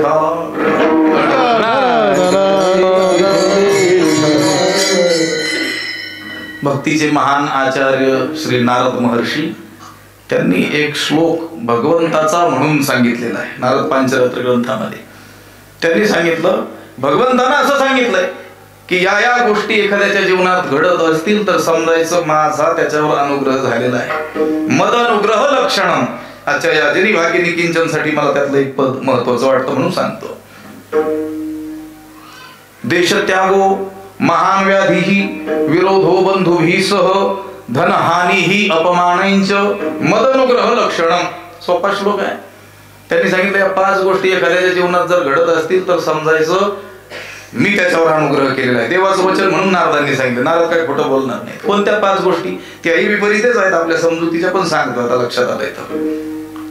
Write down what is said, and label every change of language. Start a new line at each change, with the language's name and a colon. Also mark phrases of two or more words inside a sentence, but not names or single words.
Marathi: भक्तीचे महान आचार्य श्री नारद महर्षी त्यांनी एक श्लोक भगवंताचा म्हणून सांगितलेला आहे. नारद पांचरात्र ग्रंथामध्ये त्यांनी सांगितलं, भगवंतानं असं सांगितलंय की या या गोष्टी एखाद्याच्या जीवनात घडत असतील तर समजायचं माझा त्याच्यावर अनुग्रह झालेला आहे.
Sanskrit: मद अनुग्रह लक्षणम.
Marathi: अच्छा, या जनी भाग्य निकिंचन साठी मला त्यातलं एक पद महत्वाचं वाटतं म्हणून सांगतो.
Sanskrit: देश त्यागो महान व्याधीही विरोधो बंधुभी सह धनहानी अपमानंच मद अनुग्रह लक्षणम.
Marathi: सोपा श्लोक आहे. त्यांनी सांगितलं या 5 गोष्टी एखाद्याच्या जीवनात जर घडत असतील तर समजायचं मी त्याच्यावर अनुग्रह केलेला आहे. देवाचं वचन म्हणून नारदांनी सांगितलं. नारद काय खोटं बोलणार नाही. कोणत्या 5 गोष्टी? त्याही विपरीतच आहेत आपल्या समजुतीच्या, पण सांगतो आता लक्षात आलं इथं.